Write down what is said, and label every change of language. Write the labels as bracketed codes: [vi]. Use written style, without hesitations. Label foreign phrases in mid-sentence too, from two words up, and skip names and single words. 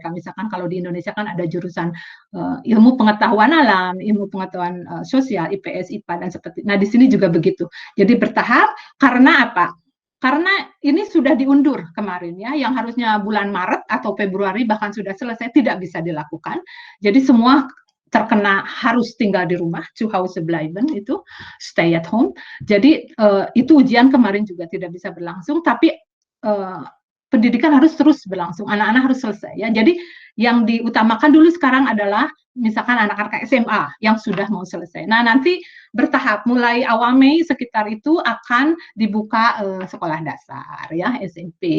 [id] Misalkan kalau di Indonesia kan ada jurusan ilmu pengetahuan alam, ilmu pengetahuan sosial, IPS, IPA, dan seperti. Nah, di sini juga begitu. Jadi bertahap. Karena apa? Karena ini sudah diundur kemarin, ya, yang harusnya bulan Maret atau Februari bahkan sudah selesai, tidak bisa dilakukan. Jadi semua terkena harus tinggal di rumah, [de] zu Hause bleiben, [id] itu [en] stay at home. [id] Jadi itu ujian kemarin juga tidak bisa berlangsung, tapi pendidikan harus terus berlangsung, anak-anak harus selesai, ya. Jadi yang diutamakan dulu sekarang adalah misalkan anak-anak SMA yang sudah mau selesai. Nah, nanti bertahap, mulai awal Mei sekitar itu akan dibuka sekolah dasar, ya, SMP.